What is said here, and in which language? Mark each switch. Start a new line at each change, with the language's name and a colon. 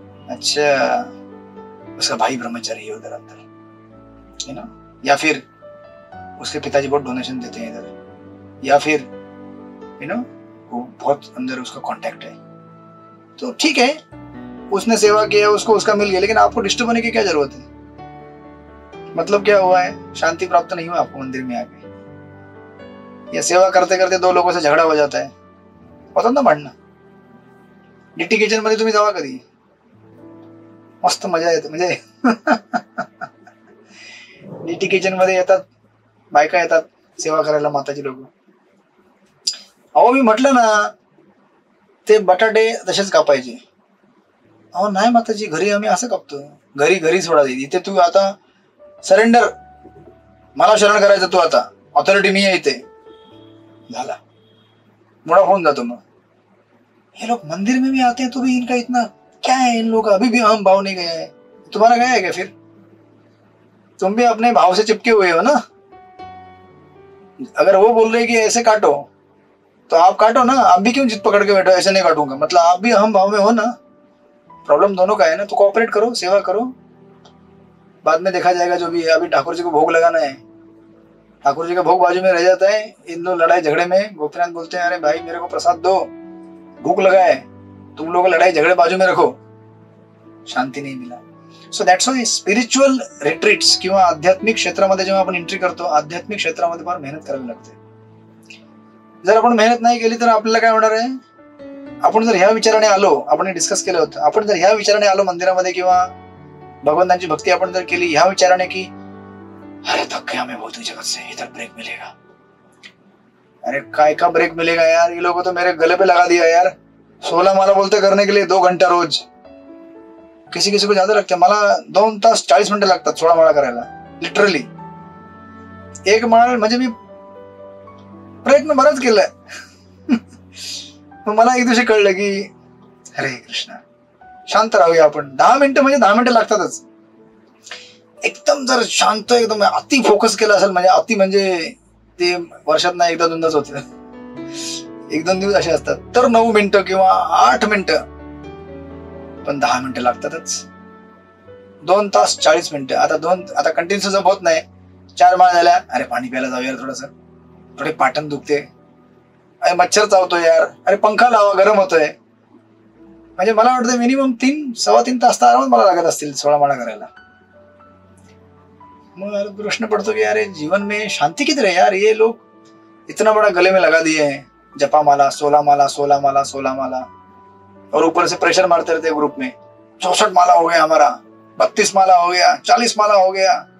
Hindi: अच्छा उसका भाई ब्रह्मचारी है उधर अंदर, है ना, या फिर उसके पिताजी बहुत डोनेशन देते हैं इधर, या फिर वो बहुत अंदर उसका कांटेक्ट है, तो ठीक है, उसने सेवा किया, उसको उसका मिल गया, लेकिन आपको डिस्टर्ब होने की क्या जरूरत है? मतलब क्या हुआ है? शांति प्राप्त नहीं हुआ आपको मंदिर में आके, या सेवा करते करते दो लोगों से झगड़ा हो जाता है,
Marathi: होतात ना भांडणं. डीटी किचन मध्ये तुम्ही जावा कधी, मस्त मजा येते. म्हणजे डीटी किचन मध्ये येतात बायका, येतात सेवा करायला माताची लोक. अहो मी म्हटलं ना ते बटाटे तसेच कापायचे. अहो नाही माताजी, घरी आम्ही असं कापतो, घरी घरी सोडा दे, इथे तू आता सरेंडर, मला शरण करायचं, तू आता ऑथॉरिटी मी आहे इथे, झाला मुड़ा होऊन जातो.
Hindi: मग ये लोग मंदिर में भी आते हैं तो भी इनका इतना क्या है, इन लोगों का अभी भी अहम भाव नहीं गया है. तुम्हारा गया है क्या? फिर तुम भी अपने भाव से चिपके हुए हो ना. अगर वो बोल रहे कि ऐसे काटो तो आप काटो ना, आप भी क्यों जिद पकड़ के बैठो ऐसे नहीं काटूंगा, मतलब आप भी अहम भाव में हो ना. प्रॉब्लम दोनों का है ना, तो कोऑपरेट करो, सेवा करो, बाद में देखा जाएगा जो भी है. अभी ठाकुर जी को भोग लगाना है, ठाकुर जी का भोग बाजू में रह जाता है, इन लोग लड़ाई झगड़े में गोपीनाथ बोलते हैं अरे भाई मेरे को प्रसाद दो, भूख लगा है, तुम लोग लड़ाई झगड़े बाजू में रखो, शांती नहीं मिला.
Marathi: So that's why spiritual retreats किंवा आध्यात्मिक क्षेत्रामध्ये जेव्हा आपण एंट्री करतो, आध्यात्मिक क्षेत्रामध्ये फार मेहनत करावी लागते. जर आपण मेहनत नाही केली तर आपल्याला काय होणार आहे? आपण जर ह्या विचाराने आलो, आपण डिस्कस केलं होतं, आपण जर ह्या विचाराने आलो मंदिरामध्ये किंवा भगवंतांची भक्ती आपण जर केली ह्या विचाराने की
Hindi: अरे थक गया मैं भौतिक जगत से, इधर ब्रेक मिलेगा. अरे काय का ब्रेक मिलेगा यार, ये लोगों तो मेरे गले पे लगा दिया यार. 16 माला बोलते करने के लिए 2 घंटा रोज, किसी किसी को ज्यादा लगता है.
Marathi: मला 2 तास 40 मिनिटं लागतात 16 माळा करायला, लिटरली. एक माळ म्हणजे मी प्रयत्न बराच केलाय. मला एक दिवशी कळलं की हरे कृष्ण, शांत राहूया आपण. 10 मिनिटं म्हणजे 10 मिनिटं लागतातच. एकदम जर शांत, एकदम अति फोकस केलं असेल, म्हणजे अति म्हणजे ते वर्षात ना एकदा दोनदाच होते, 1-2 दिवस असे असतात, तर 9 मिनिटं किंवा 8 मिनिटं, पण 10 मिनिटं लागतातच. 2 तास 40 मिनिटं. आता कंटिन्यू जप होत नाही. 4 माळ झाल्या, अरे पाणी प्यायला जाऊया थोडस, थोडे पाटण दुखते, अरे मच्छर चावतोय यार, अरे पंखा लावा गरम होतोय. म्हणजे मला वाटतं मिनिमम 3-3.25 तास तर आरामात मला लागत असतील 16 माळा करायला.
Hindi: मग प्रश्न पड़तो कि यार जीवन में शांति किधर है यार, ये लोग इतना बड़ा गले में लगा दिए हैं, जपा माला 16 माला 16 माला 16 माला, और ऊपर से प्रेशर मारते रहते ग्रुप में 64 माला हो गया हमारा, 32 माला हो गया, 40 माला हो गया.